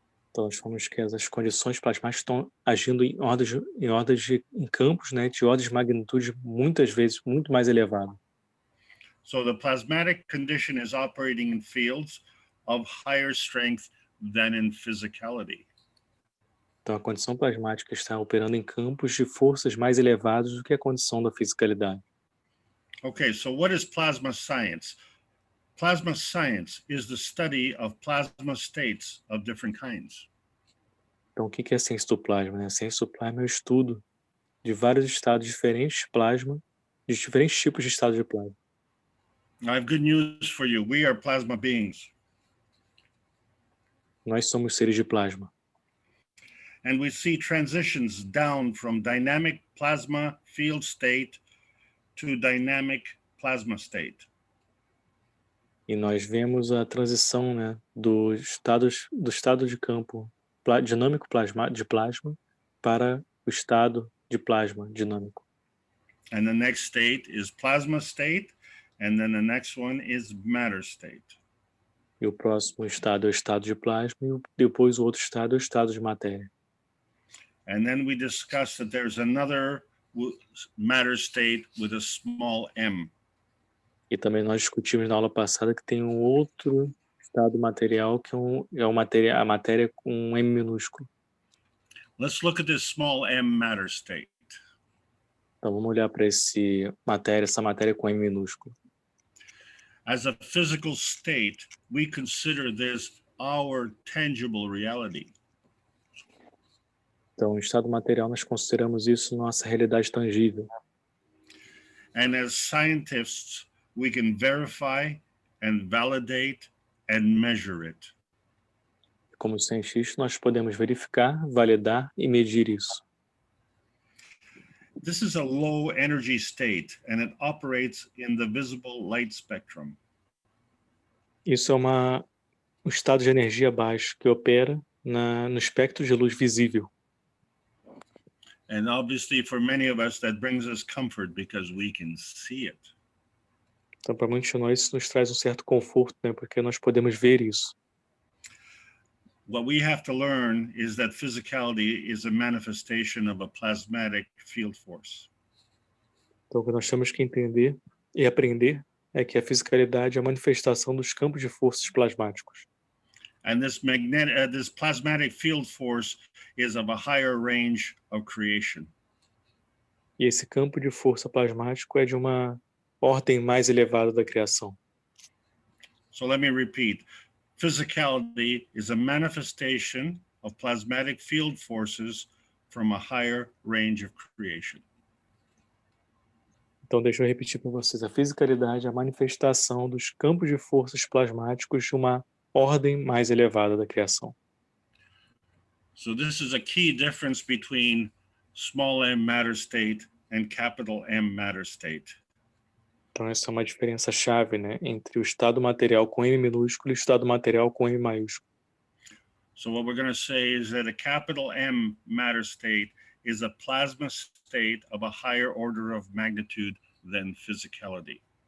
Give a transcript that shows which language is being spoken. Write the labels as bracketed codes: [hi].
[pt] Então nós falamos que as condições plasmáticas estão agindo em campos, né, de ordens de magnitude muitas vezes muito mais elevada. [en] So the plasmatic condition is operating in fields of higher strength than in physicality. [pt] Então a condição plasmática está operando em campos de forças mais elevados do que a condição da fisicalidade. [en] Okay, so what is plasma science? Plasma science is the study of plasma states of different kinds. [pt] Então o que é a ciência do plasma, né? A ciência do plasma é o estudo de vários estados diferentes de plasma, de diferentes tipos de estados de plasma. [en] I have good news for you. We are plasma beings. [pt] Nós somos seres de plasma. [en] And we see transitions down from dynamic plasma field state to dynamic plasma state. [pt] E nós vemos a transição, né, do estado de campo dinâmico de plasma para o estado de plasma dinâmico. [en] And the next state is plasma state, and then the next one is matter state. [pt] E o próximo estado é o estado de plasma e depois o outro estado é o estado de matéria. [en] And then we discussed that there's another matter state with a small m. [pt] E também nós discutimos na aula passada que tem um outro estado material que é a matéria com um M minúsculo. [en] Let's look at this small m matter state. [pt] Então vamos olhar para essa matéria com M minúsculo. [en] As a physical state, we consider this our tangible reality. [pt] Então, no estado material, nós consideramos isso nossa realidade tangível. [en] And as scientists, we can verify and validate and measure it. [pt] Como cientistas, nós podemos verificar, validar e medir isso. [en] This is a low energy state and it operates in the visible light spectrum. [pt] Isso é um estado de energia baixo que opera no espectro de luz visível. [en] And obviously for many of us that brings us comfort because we can see it. [pt] Então, para muitos de nós, isso nos traz um certo conforto, né? Porque nós podemos ver isso. [en] What we have to learn is that physicality is a manifestation of a plasmatic field force. [pt] Então, o que nós temos que entender e aprender é que a fisicalidade é a manifestação dos campos de forças plasmáticos. [en] And this plasmatic field force is of a higher range of creation. [pt] E esse campo de força plasmático é de uma ordem mais elevada da criação. [en] So let me repeat. Physicality is a manifestation of plasmatic field forces from a higher range of creation. [pt] Então, deixa eu repetir para vocês. A fisicalidade é a manifestação dos campos de forças plasmáticos de uma ordem mais elevada da criação. [en] So this is a key difference between small m matter state and capital M matter state. [pt] Então, essa é uma diferença chave, né, entre o estado material com M minúsculo e o estado material com M maiúsculo. [en] So what we're going to say is that a capital M matter state is a plasma state of a higher order of magnitude than physicality.